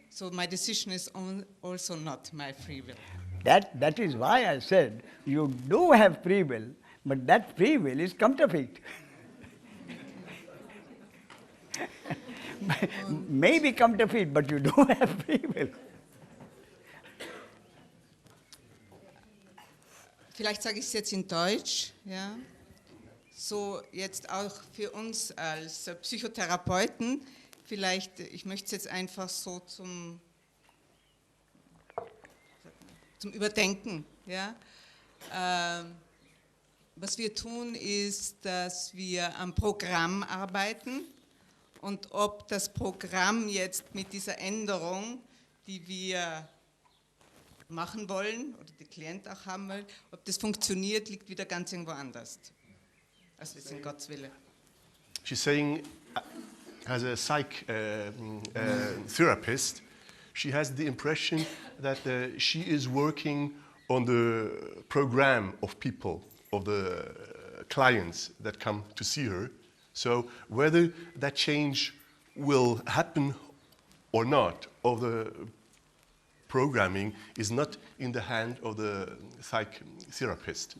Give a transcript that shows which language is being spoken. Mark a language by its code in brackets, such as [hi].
[en] So my decision is also not my free will. That is why I said you do have free will, but that free will is counterfeit. Maybe counterfeit, but you do have free will. [de] Vielleicht sage ich es jetzt in Deutsch, ja. So jetzt auch für uns als Psychotherapeuten, vielleicht, ich möchte es jetzt einfach so zum Überdenken, ja. Was wir tun, ist, dass wir am Programm arbeiten und ob das Programm jetzt mit dieser Änderung, die wir machen wollen oder der Klient auch haben will, ob das funktioniert, liegt wieder ganz irgendwo anders. Also das ist in Gottes Wille. [en] She's saying, as a psych therapist, she has the impression that she is working on the program of people, of the clients that come to see her. So whether that change will happen or not, of the programming is not in the hand of the psych therapist.